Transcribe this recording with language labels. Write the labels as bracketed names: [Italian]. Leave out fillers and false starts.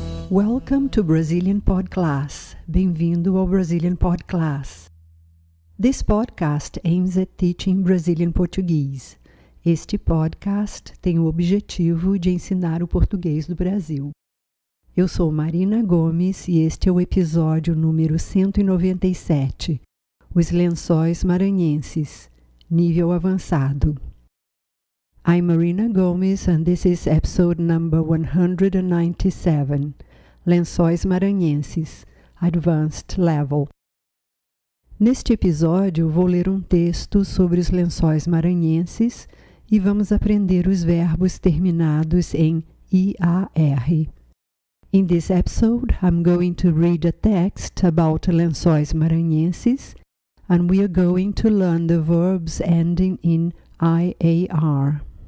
[English] Welcome to Brazilian Podcast. Bem-vindo ao Brazilian Podcast. This podcast aims at teaching Brazilian Portuguese. [Portuguese] Este podcast tem o objetivo de ensinar o português do Brasil. Eu sou Marina Gomes e este é o episódio número 197, Os Lençóis Maranhenses, nível avançado. [English] I'm Marina Gomes and this is episode number 197, Lençóis Maranhenses, Advanced Level. [Portuguese] Neste episódio vou ler um texto sobre os lençóis maranhenses e vamos aprender os verbos terminados em IAR. [English] In this episode, I'm going to read a text about lençóis maranhenses and we are going to learn the verbs ending in IAR.